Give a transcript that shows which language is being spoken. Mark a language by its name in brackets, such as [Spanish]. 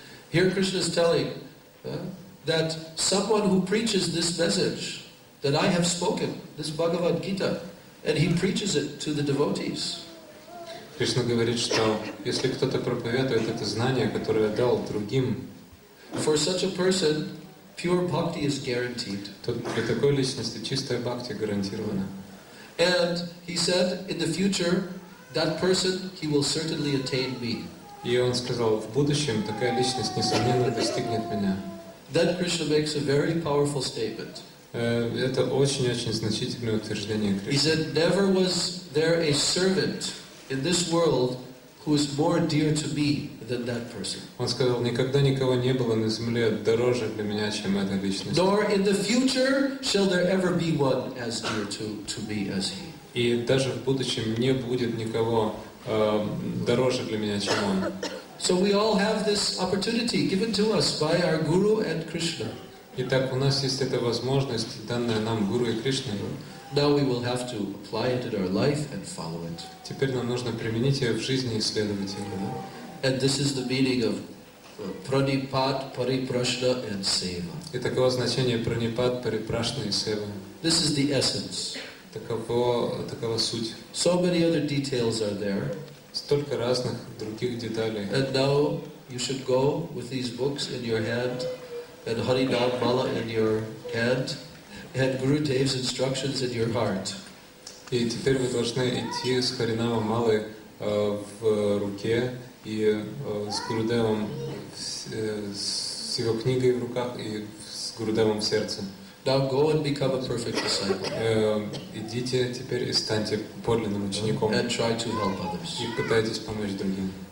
[English] Here Krishna is telling that someone who preaches this message that I have spoken, this Bhagavad Gita, and he preaches it to the devotees. [Russian] Кришна говорит, что если кто-то проповедует это знание, которое дал другим, [English] for such a person, pure bhakti is guaranteed. [Russian] То для такой личности чистая бхакти гарантирована. [English] And he said, in the future, that person, he will certainly attain me. [Russian] И он сказал, в будущем такая личность несомненно достигнет меня. [English] Then Krishna makes a very powerful statement. [Russian] Это очень-очень значительное утверждение [English] He [Russian] Кришны. [English] said, never was there a servant in this world who is more dear to me than that person. [Russian] Он сказал, никогда никого не было на земле дороже для меня, чем эта личность. [English] Nor in the future shall there ever be one as dear to me as he. [Russian] И даже в будущем не будет никого дороже для меня, чем он. [English] So we all have this opportunity given to us by our Guru and Krishna. [Russian] Итак, у нас есть эта возможность, данная нам Гуру и Кришной. [English] Now we will have to apply it in our life and follow it. [Russian] Теперь нам нужно применить ее в жизни и следовать ей. [English] And this is the meaning of Pranipat, Pariprashna and Seva. [Russian] И таково значение Пранипат, Парипрашна и Сева. [English] This is the essence. [Russian] Такова суть. [English] So many other details are there. [Russian] Столько разных других деталей. [English] And now you should go with these books in your hand and Harinam Mala in your hand and Guru Dev's instructions in your heart. [Russian] И теперь вы должны идти с Харинама Малой в руке и с Гурудевом, с его книгой в руках и с Гурудевом в сердце. [English] Now go and become a perfect disciple. [Russian] Идите теперь и станьте подлинным учеником. [English] And try to help others. [Russian] И пытайтесь помочь другим.